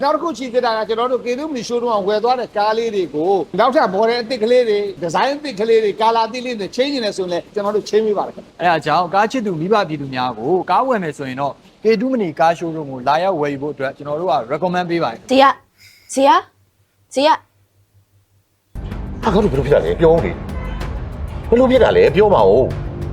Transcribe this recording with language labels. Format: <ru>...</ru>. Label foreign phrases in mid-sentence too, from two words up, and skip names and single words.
<my>နောက်တစ်ခုချီးကြတာကကျွန်တော်တို့ကေတုမလီရှိုးတော့ဝယ်သွားတဲ့ကားလေးတွေကိုနောက်ထပ်မော်ဒယ်အသစ်ကလေးတွေဒီဇိုင်းအသစ်ကလေးတွေကာလာအသစ်လေးတွေချင်းနေတယ်ဆိုရင်လည်းကျွန်တော်တို့ချင်းပေးပါတယ်ခင်ဗျာ အဲဒါကြောင့်ကားချစ်သူမိဘပြည်သူများကိုကားဝယ်မယ်ဆိုရင်တော့ကေတုမနီကားရှိုးရုံးကိုလာရောက်ဝယ်ယူဖို့အတွက်ကျွန်တော်တို့က recommend ပေးပါတယ်</my> <zh>谁呀？谁呀？谁呀？</zh> <my>ဟာငါတို့ဘယ်လိုဖြစ်တာလဲပြောဦးလေဘယ်လိုဖြစ်တာလဲပြောပါဦး</my>